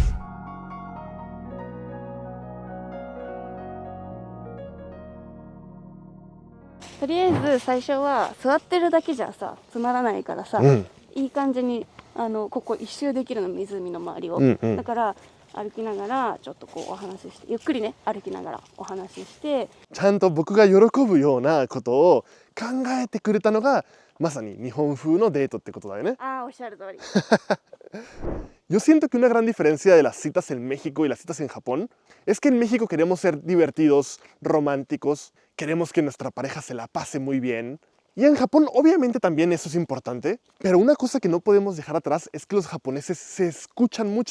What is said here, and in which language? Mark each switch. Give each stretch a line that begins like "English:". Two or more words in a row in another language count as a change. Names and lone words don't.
Japanese: とりあえず最初は座ってるだけじゃさつまらないからさ、いい感じにここ一周できるの湖の周りを、だから歩きながらちょっとこうお話ししてゆっくりね歩きながらお話ししてちゃんと僕が喜ぶようなことを考えてくれたのがまさに日本風のデートってことだよね。ああおっしゃる通り。
Spanish: Yo siento que una gran diferencia de las citas en México y las citas en Japón es que en México queremos ser divertidos, románticos, queremos que nuestra pareja se la pase muy bien. Y en Japón obviamente también eso es importante, pero una cosa que no podemos dejar atrás es que los japoneses se escuchan mucho.